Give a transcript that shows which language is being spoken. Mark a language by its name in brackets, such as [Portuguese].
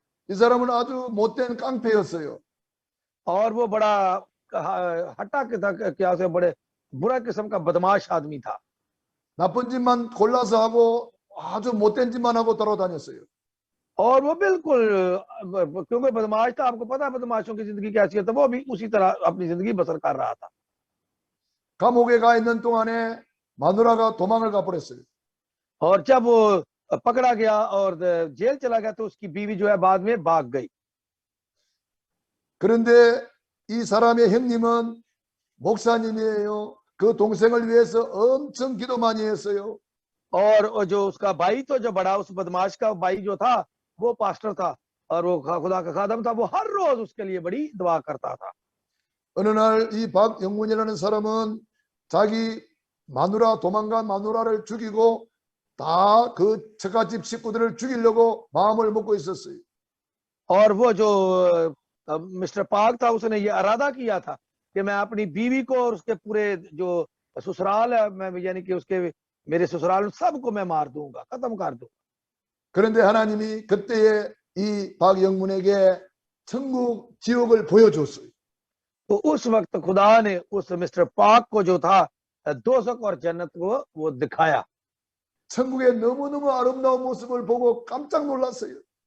[Korean] 이 사람은 아주 못된 깡패였어요. [Hindi] और वो बड़ा हट्टा के था, क्या से बड़े बुरा किस्म का बदमाश आदमी था। [Korean] 나쁜 짓만 골라서 하고 아주 못된 짓만 하고 돌아다녔어요. [Hindi] और वो बिल्कुल, क्योंकि बदमाश था, आपको पता है बदमाशों की जिंदगी कैसी है, तो वो भी उसी तरह अपनी जिंदगी बसर कर रहा था। [Korean] 감옥에 가 있는 동안에 마누라가 도망을 가버렸어요. [Hindi] और जब वो पकड़ा गया और जेल चला गया तो उसकी बीवी जो है बाद में भाग गई। [Korean] 그런데 이 사람의 형님은 목사님이에요. 그 동생을 위해서 엄청 기도 많이 했어요. [Hindi] और जो उसका भाई तो जो बड़ा उस बदमाश का भाई जो था वो पास्टर था और वो खुदा का खादम था, वो हर रोज उसके लिए बड़ी दुआ करता था। [Korean] 어느 날 이 박영문이라는 사람은 자기 마누라, 도망간 마누라를 죽이고 다 그 처갓집 식구들을 죽이려고 마음을 먹고 있었어요. [Hindi] और वो जो मिस्टर पाक था उसने ये इरादा किया था कि मैं अपनी बीवी को और उसके पूरे जो ससुराल है, मैं यानी कि उसके मेरे ससुराल सबको मैं मार दूंगा, खत्म कर दूंगा। [Korean] 그런데 하나님이 그때에 이 박영문에게 천국 지옥을 보여줬어요. [Hindi] तो उस वक्त खुदा ने उस मिस्टर पाक को जो था दोजख और जन्नत को वो दिखाया। [Korean] 천국의 너무너무 아름다운 모습을 보고 깜짝 놀랐어요.